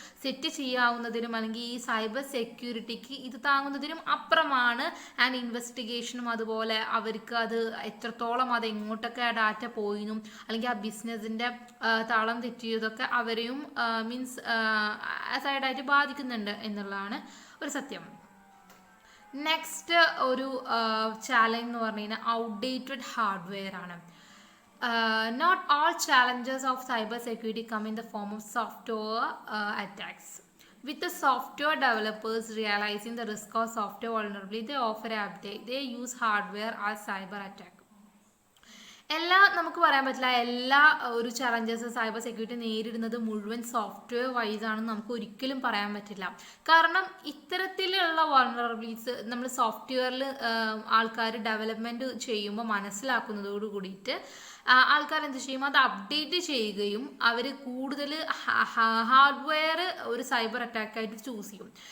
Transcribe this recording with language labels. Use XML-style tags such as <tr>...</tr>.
<ml>Set ചെയ്യാവുന്നതിനും അല്ലെങ്കിൽ ഈ cyber സെക്യൂരിറ്റിക്ക് ഇത് താങ്ങുന്നതിനും അപ്പുറമാണ് ആൻഡ് ഇൻവെസ്റ്റിഗേഷനും അതുപോലെ അവർക്ക് അത് എത്രത്തോളം അത് എങ്ങോട്ടൊക്കെ ആ ഡാറ്റ പോയിന്നും അല്ലെങ്കിൽ ആ ബിസിനസ്സിൻ്റെ താളം തെറ്റിയതൊക്കെ അവരെയും മീൻസ് സൈഡായിട്ട് ബാധിക്കുന്നുണ്ട് എന്നുള്ളതാണ് ഒരു സത്യം. നെക്സ്റ്റ് ഒരു ചാലഞ്ച് എന്ന് പറഞ്ഞു കഴിഞ്ഞാൽ ഔട്ട്ഡേറ്റഡ് ഹാർഡ്വെയർ ആണ്.</ml> <en>Not all challenges of cybersecurity come in the form of software attacks. With the software developers realizing the risk of software vulnerability, they offer an update. They use hardware as cyber attack.</en> <ml>നമുക്ക് പറയാൻ പറ്റില്ല എല്ലാ ഒരു challenges cyber security നേരിടുന്നത് മുഴുവൻ software vice ആണെന്ന് നമുക്ക് ഒരിക്കലും പറയാൻ പറ്റില്ല. കാരണം ഇത്തരത്തിലുള്ള വൾണറബിലിറ്റീസ് നമ്മൾ സോഫ്റ്റ്വെയറിൽ ആൾക്കാർ ഡെവലപ്മെൻറ്റ് ചെയ്യുമ്പോൾ മനസ്സിലാക്കുന്നതോട് കൂടിയിട്ട് ആൾക്കാർ എന്ത് ചെയ്യും, അത് അപ്ഡേറ്റ് ചെയ്യുകയും അവർ കൂടുതൽ ഹാർഡ്വെയർ ഒരു സൈബർ അറ്റാക്കായിട്ട് ചൂസ് ചെയ്യും.</ml>